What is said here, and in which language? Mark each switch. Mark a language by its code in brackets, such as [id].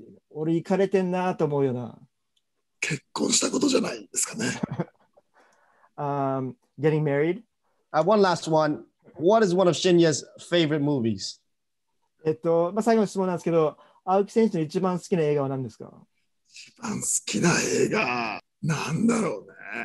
[ja] 俺イカれてんなと思うような。結婚したことじゃないですかね。 [en] Getting married. One last one. What is one of Shinya's favorite movies? [ja] 最後の質問なんですけど、青木選手の一番好きな映画は何ですか？一番好きな映画なんだろうね。